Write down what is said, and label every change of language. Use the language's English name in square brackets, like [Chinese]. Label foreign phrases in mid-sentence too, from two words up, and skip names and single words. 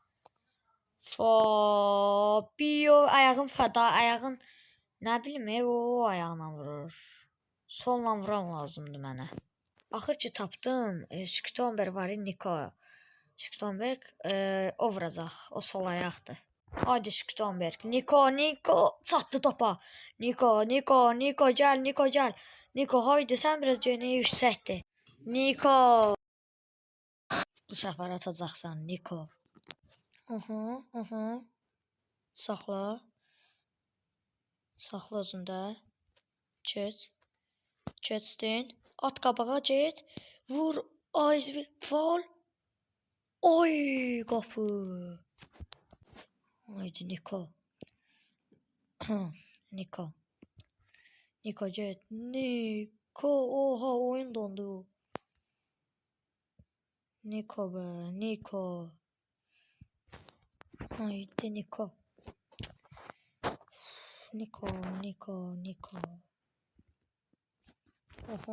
[Azerbaijani] Fabio ayağın nə bilim o ayağına vurur. Solla vuran lazımdı mənə. Axır ki tapdım. Şiktonberg var, Niko. Şiktonberg o vuracaq. O sol ayaqdır. Haydi Şiktonberg. Niko çatdı topa. Niko gəl. Niko haydi sən biraz geniyə yüksəkdir. Niko. Bu səfər atacaqsan Niko. Saxla. Saxla özündə. Keçdin. At qabağa get. Vur. Ay faul. Oy qapı. Haydi Niko. Niko get. Niko. [Turkish] Oha oyun dondu. Niko be. [Azerbaijani] Haydi Niko. Oha.